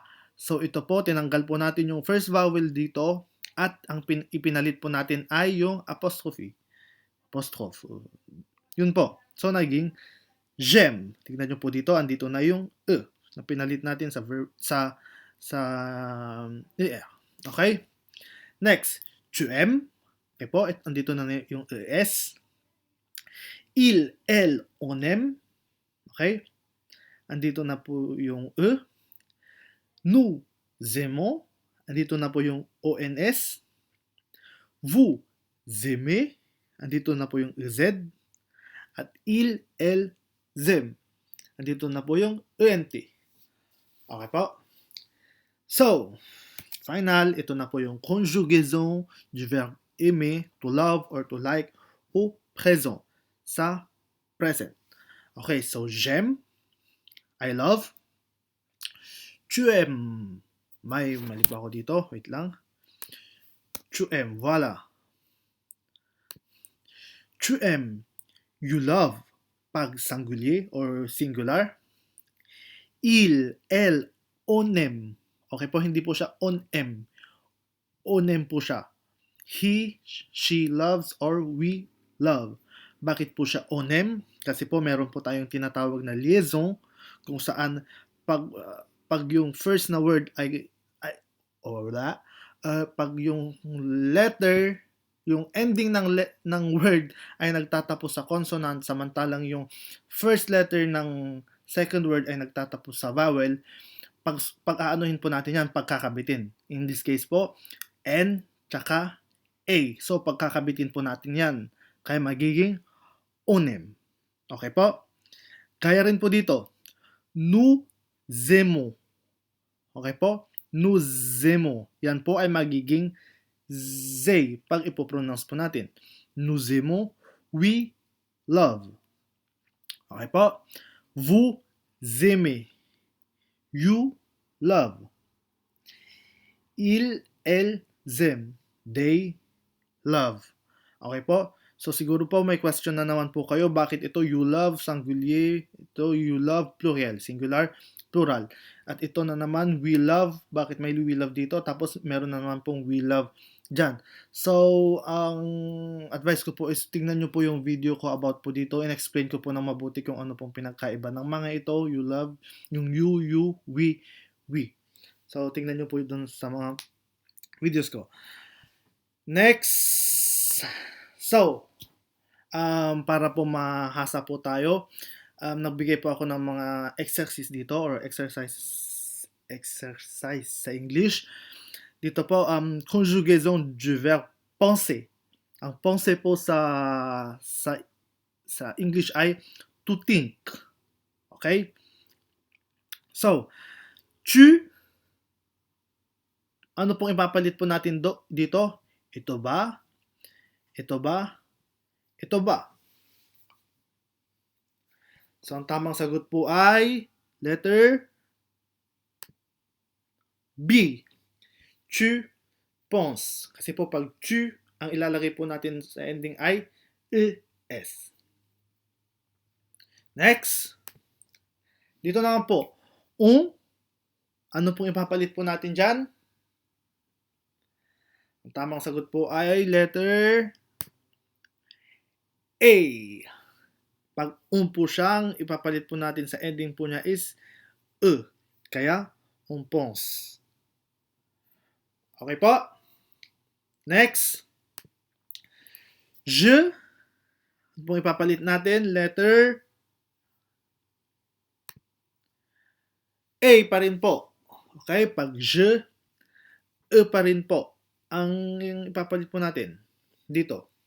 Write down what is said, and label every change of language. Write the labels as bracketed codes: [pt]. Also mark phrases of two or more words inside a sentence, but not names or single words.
[tl] So ito po, tinanggal po natin yung first vowel dito at ang ipinalit po natin ay yung apostrophe. Apostrophe. Yun po. So naging j'aime. Tignan nyo po dito, andito na yung e na pinalit natin sa verb sa okay? Next, [fr] tu aimes. [tl] Okay po, andito na yung es. [fr] Il, elle, on aime. [tl] Okay? Andito na po yung e. [fr] Nous aimons. [tl] Andito na po yung ons. [fr] Vous aimez. [tl] Andito na po yung ez. [fr] At il, elle, [en] them. [tl] Andito na po yung ent. Okay po? So, final, ito na po yung [fr] conjugaison du verbe aimer, [en] to love or to like, [fr] au présent, sa present. [en] Okay, so j'aime, I love. [fr] Tu aimes, [tl] mali pa ako dito, wait lang. [fr] Tu aimes, voilà. Tu aimes, [en] you love, pag singulier or singular. [fr] Il, elle, on aime. [tl] Okay po, hindi po siya [fr] on aime. On aime [tl] po siya. [en] He, she loves, or we love. [tl] Bakit po siya [fr] on aime? [tl] Kasi po meron po tayong tinatawag na liaison kung saan pag yung first na word ay pag yung letter, yung ending ng word ay nagtatapos sa consonant samantalang yung first letter ng second word ay nagtatapos sa vowel, pag-aanuhin po natin yan, pagkakabitin. [en] In this case [tl] po, N tsaka A. So, pagkakabitin po natin yan. Kaya magiging onem. Okay po? Kaya rin po dito, [fr] nous aimons. Okay po? Nous aimons. [tl] Yan po ay magiging zay pag ipopronounce po natin. [fr] Nous aimons, [en] we love. [tl] Okay po? [fr] Vous aimez. [en] You love. [fr] Il, elle, [en] them. They love. [tl] Okay po? So siguro po may question na naman po kayo, bakit ito [en] you love singulier, [tl] ito [en] you love plural, singular, plural. [tl] At ito na naman [en] we love, [tl] bakit may [en] we love [tl] dito? Tapos meron na naman pong [en] we love [tl] dyan. So, ang advice ko po is tingnan nyo po yung video ko about po dito. In-explain ko po ng mabuti kung ano pong pinagkaiba ng mga ito, [en] you love, yung you, we. [tl] So, tingnan nyo po dun sa mga videos ko. Next! So, para po mahasa po tayo, nagbigay po ako ng mga exercise dito or exercise sa English. Dito po, [fr] conjugaison du verbe penser. [tl] Ang penser po sa English ay [en] to think. [tl] Okay? So, tu, ano pong ipapalit po natin dito? Ito ba? Ito ba? Ito ba? So, ang tamang sagot po ay letter B. [fr] Tu penses. [tl] Kasi po pag tu, ang ilalagay po natin sa ending ay es. Next. Dito naman po, on. Ano pong ipapalit po natin dyan? Ang tamang sagot po ay letter A. Pag po siyang, ipapalit po natin sa ending po niya is e. Kaya, [fr] on pense. [tl] Okay po? Next. Je. Ano pong ipapalit natin? Letter A pa rin po. Okay? Pag je, e pa rin po ang ipapalit po natin dito.